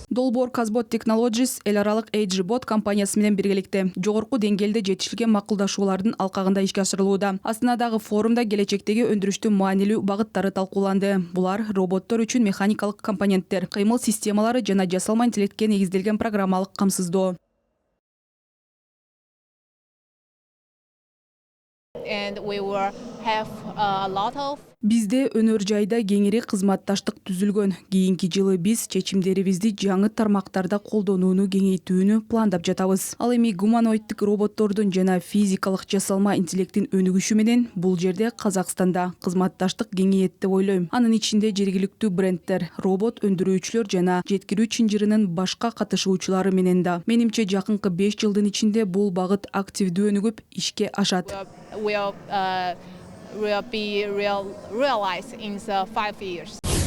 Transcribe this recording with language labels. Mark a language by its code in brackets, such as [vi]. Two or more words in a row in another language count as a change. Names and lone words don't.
[ky] Долбоор Казбот Technologies эл аралык AgeBot компаниясы менен биргеликте жогорку деңгээлде жетишилген макулдашуулардын алкагында ишке ашырылууда. Астанадагы форумда келечектеги өндүрүштүн маанилүү багыттары талкууланды. Булар роботтор үчүн механикалык компоненттер, кыймыл системалары жана жасалма интеллектке негизделген программалык камсыздоо. [en] And we will have a lot of [ky] Бизде өнөр жайда кеңири кызматташтык түзүлгөн. Кийинки жылы биз чечимдерибизди жаңы тармактарда колдонууну кеңейтүүнү пландап жатабыз. Ал эми гуманоидтик роботтордун жана физикалык жасалма интеллектин өнүгүшү менен бул жерде Казакстанда кызматташтык кеңейет деп ойлойм. Анын ичинде жергиликтүү брендтер, робот өндүрүүчүлөр жана жеткирүү чынжырынын башка катышуучулары менен да. Менимче жакынкы 5 жылдын ичинде бул багыт активдүү өнүгүп ишке ашат. [en] will be realized in the 5 years.